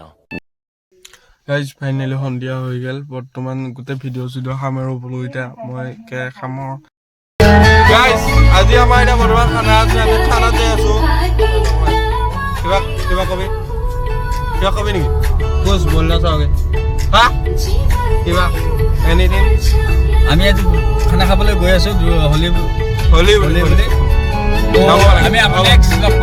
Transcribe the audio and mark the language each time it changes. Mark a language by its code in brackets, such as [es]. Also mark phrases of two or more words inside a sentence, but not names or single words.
[as] গাইজ ফাইনেলি সন্ধিয়া হৈ গ'ল বৰ্তমান গোটেই ভিডিঅ' চিডিঅ' সামৰো বোলো এতিয়া মই সামৰ গাইজ আজি আমাৰ এতিয়া বৰ্তমান খানা আছে আমি খানাত যাই আছোঁ কিবা কবি নেকি বস [hi] बोलना चाहोगे हाँ [as] কিবা এনিথিং আমি আজি খানা খাবলৈ গৈ আছোঁ হোলি হোলি আমি আপোনাক